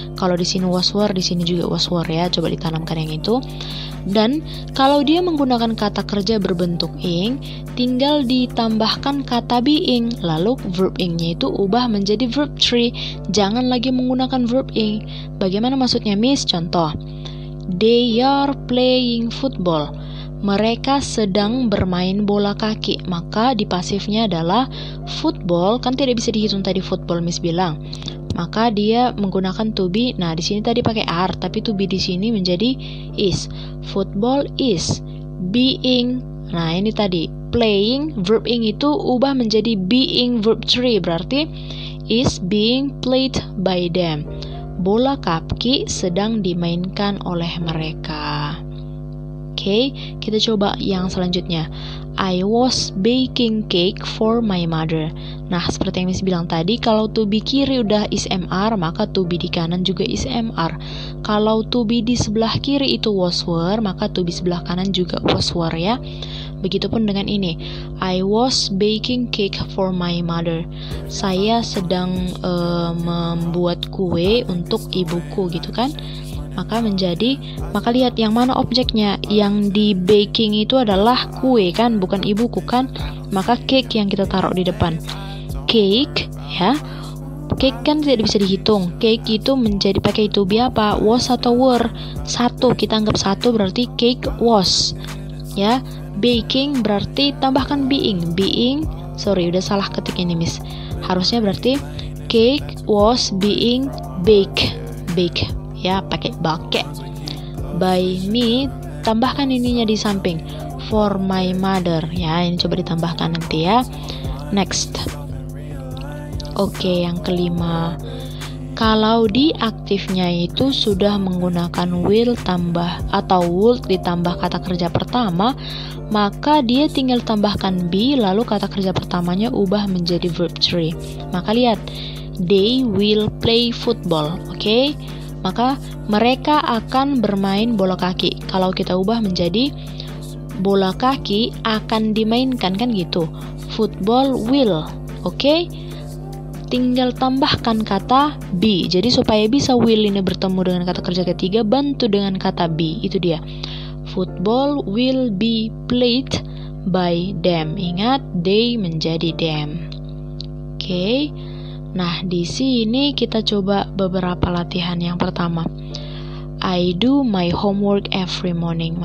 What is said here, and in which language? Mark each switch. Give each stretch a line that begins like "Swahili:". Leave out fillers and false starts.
Indonesian: Kalau di sini was were, di sini juga was were ya. Coba ditanamkan yang itu. Dan kalau dia menggunakan kata kerja berbentuk ing, tinggal ditambahkan kata being, lalu verb ing-nya itu ubah menjadi verb 3. Jangan lagi menggunakan verb ing. Bagaimana maksudnya, Miss?
English: Contoh, they are playing football.
Indonesian: Mereka sedang bermain bola kaki. Maka di pasifnya adalah football, kan tidak bisa dihitung tadi football Miss bilang. Maka dia menggunakan to be. Nah, di sini tadi pakai are, tapi to be di sini menjadi is.
English: Football is being.
Indonesian: Nah, ini tadi playing, verb ing itu ubah menjadi being verb 3, berarti
English: is being played by them.
Indonesian: Bola kaki sedang dimainkan oleh mereka. Oke, kita coba yang selanjutnya.
English: I was baking cake for my mother.
Indonesian: Nah, seperti yang Miss bilang tadi, kalau to be kiri udah is mr, maka to be di kanan juga is mr. Kalau to be di sebelah kiri itu was were, maka to be sebelah kanan juga was were ya. Begitupun dengan ini,
English: I was baking cake for my mother.
Indonesian: Saya sedang membuat kue untuk ibuku gitu kan. Maka lihat yang mana objeknya. Yang di baking itu adalah kue kan, bukan ibuku kan. Maka cake yang kita taruh di depan. Cake ya Cake kan tidak bisa dihitung. Cake itu menjadi pakai to be apa? Was atau were? Satu, kita anggap satu berarti cake was. Ya, baking berarti tambahkan being. Sorry, udah salah ketik ini Miss. Harusnya berarti
English: cake was being bake.
Indonesian: Ya, pakai bake. By me, tambahkan ininya di samping.
English: For my mother.
Indonesian: Ya, ini coba ditambahkan nanti ya. Next. Oke, yang kelima. Kalau di aktifnya itu sudah menggunakan will tambah atau would ditambah kata kerja pertama, maka dia tinggal tambahkan be lalu kata kerja pertamanya ubah menjadi verb 3. Maka lihat,
English: they will play football.
Indonesian: Oke? Maka mereka akan bermain bola kaki. Kalau kita ubah menjadi bola kaki akan dimainkan, kan gitu.
English: Football will.
Indonesian: Oke? Tinggal tambahkan kata be. Jadi supaya bisa will ini bertemu dengan kata kerja ketiga, bantu dengan kata be. Itu dia.
English: Football will be played by them.
Indonesian: Ingat, they menjadi them. Oke. Nah, di sini kita coba beberapa latihan. Yang pertama,
English: I do my homework every morning.